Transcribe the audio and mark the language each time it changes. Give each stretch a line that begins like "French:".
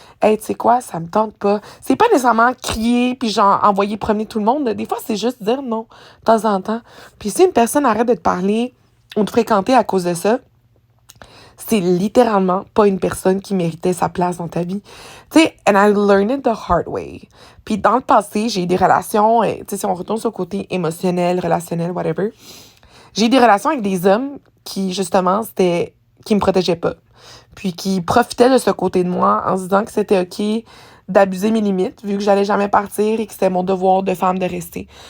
French: Hey, tu sais quoi, ça me tente pas. » C'est pas nécessairement crier puis genre envoyer promener tout le monde. Des fois, c'est juste dire non, de temps en temps. Puis si une personne arrête de te parler ou de fréquenter à cause de ça, c'est littéralement pas une personne qui méritait sa place dans ta vie. Tu sais,
English: and I learned it the hard way.
French: Puis dans le passé, j'ai eu des relations, tu sais, si on retourne sur le côté émotionnel, relationnel, whatever, j'ai eu des relations avec des hommes qui, justement, qui me protégeaient pas. Puis qui profitaient de ce côté de moi en se disant que c'était OK d'abuser mes limites, vu que j'allais jamais partir et que c'était mon devoir de femme de rester.